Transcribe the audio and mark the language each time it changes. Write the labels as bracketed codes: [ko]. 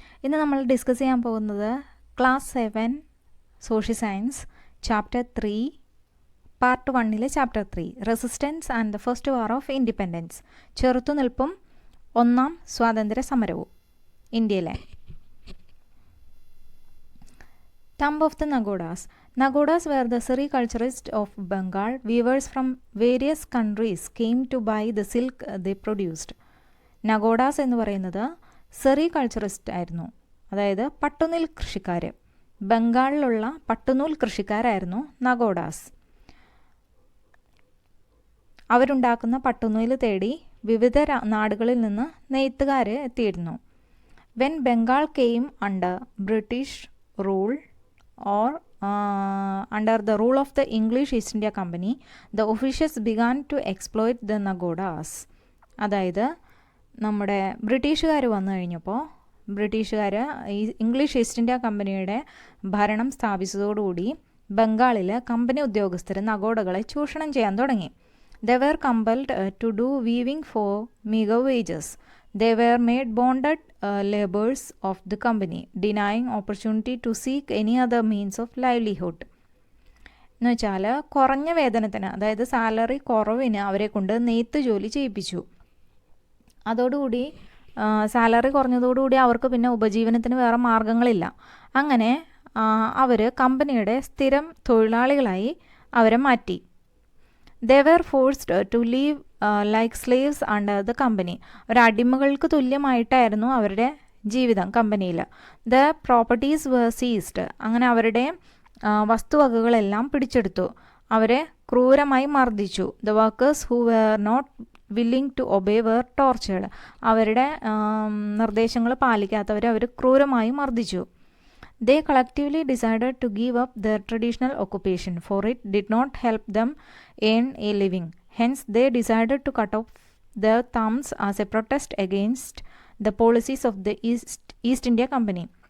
[ml] ഇന്ന് നമ്മൾ ഡിസ്കസ് ചെയ്യാൻ പോകുന്നത് class 7 social science chapter 3 part 1 chapter 3 resistance and the first war of independence, ചെറുത്തുനിൽപ്പും ഒന്നാം സ്വാതന്ത്ര്യ സമരവും ഇന്ത്യയിലെ. [en] Thumb of the Nagodas. Nagodas were the sericulturists of Bengal. Weavers from various countries came to buy the silk they produced. [ml] Nagodas എന്ന് പറയുന്നത് സെറികൾച്ചറിസ്റ്റ് ആയിരുന്നു, അതായത് പട്ടുനൂൽ കൃഷിക്കാർ. ബംഗാളിലുള്ള പട്ടുനൂൽ കൃഷിക്കാരായിരുന്നു നഗോഡാസ്. അവരുണ്ടാക്കുന്ന പട്ടുനൂല് തേടി വിവിധ നാടുകളിൽ നിന്ന് നെയ്ത്തുകാർ എത്തിയിരുന്നു. [en] When Bengal came under British rule or under the rule of the English East India Company, the officials began to exploit the Nagodas. [ml] അതായത് നമ്മുടെ ബ്രിട്ടീഷുകാർ വന്നു കഴിഞ്ഞപ്പോൾ ബ്രിട്ടീഷുകാർ ഇംഗ്ലീഷ് ഈസ്റ്റ് ഇന്ത്യ കമ്പനിയുടെ ഭരണം സ്ഥാപിച്ചതോടുകൂടി ബംഗാളിൽ കമ്പനി ഉദ്യോഗസ്ഥർ നഗോഡകളെ ചൂഷണം ചെയ്യാൻ തുടങ്ങി. [en] They were compelled to do weaving for meager wages. They were made bonded laborers of the company, denying opportunity to seek any other means of livelihood. [ml] എന്ന് വെച്ചാൽ കുറഞ്ഞ വേതനത്തിന്, അതായത് സാലറി കുറവിന് അവരെ കൊണ്ട് നെയ്ത്ത് ജോലി ചെയ്യിപ്പിച്ചു. അതോടുകൂടി സാലറി കുറഞ്ഞതോടുകൂടി അവർക്ക് പിന്നെ ഉപജീവനത്തിന് വേറെ മാർഗങ്ങളില്ല. അങ്ങനെ അവർ കമ്പനിയുടെ സ്ഥിരം തൊഴിലാളികളായി അവരെ മാറ്റി. [en] They were forced to live like slaves under the company. [ml] ഒരു അടിമകൾക്ക് തുല്യമായിട്ടായിരുന്നു അവരുടെ ജീവിതം കമ്പനിയിൽ. [en] The properties were seized. [ml] അങ്ങനെ അവരുടെ വസ്തുവകകളെല്ലാം പിടിച്ചെടുത്തു. അവരെ ക്രൂരമായി മർദ്ദിച്ചു. [en] The workers who were not willing to obey were tortured. അവരുടെ നിർദ്ദേശങ്ങൾ പാലിക്കാത്തവരെ അവർ ക്രൂരമായി മർദ്ദിച്ചു. They collectively decided to give up their traditional occupation, for it did not help them earn a living. Hence, they decided to cut off their thumbs as a protest against the policies of the East India Company.